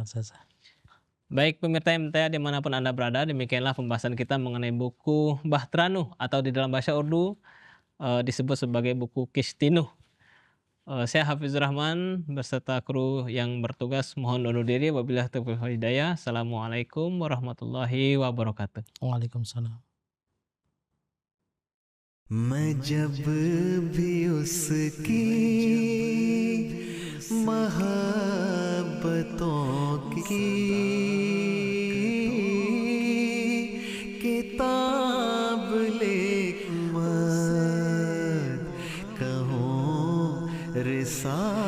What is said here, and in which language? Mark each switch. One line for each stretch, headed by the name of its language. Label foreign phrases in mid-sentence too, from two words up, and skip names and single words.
Indonesian: Baik pemirsa MTA dimanapun Anda berada, demikianlah pembahasan kita mengenai buku Bahtera Nuh atau di dalam bahasa Urdu disebut sebagai buku Kishti Nuh. Saya Hafizur Rahman beserta kru yang bertugas mohon undur diri.
Arabic: وبالله التوفيق والهداية السلام عليكم ورحمة الله وبركاته. Waalaikumsalam.
Urdu: میں جب بھی اس کی محبتوں کی کتاب لکھ مت کہوں رسال